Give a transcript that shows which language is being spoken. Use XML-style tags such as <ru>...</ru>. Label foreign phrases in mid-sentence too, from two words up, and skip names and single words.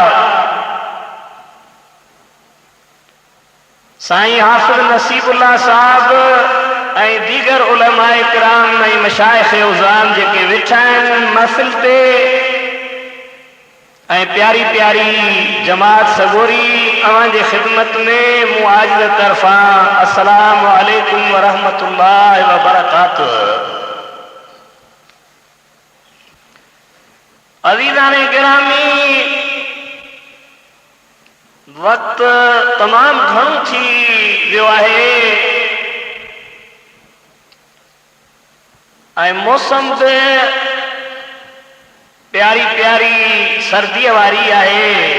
<sd>साईं हाफ़िज़ नसीबुल्लाह साहब ऐं दीगर उलमाए किराम ऐं मशाइख़े उज़ाम जेके वेठा आहिनि महफ़िल ते ऐं प्यारी प्यारी जमात सगोरी अवां जे ख़िदमत में मूं आजिज़ तरफ़ां</sd> <ar>السلام عليكم ورحمة الله وبركاته.</ar> <sd>अज़ीज़ाने गिरामी, वक़्तु तमामु घणो थी वियो आहे ऐं मौसम बि प्यारी प्यारी सर्दीअ वारी आहे।</sd>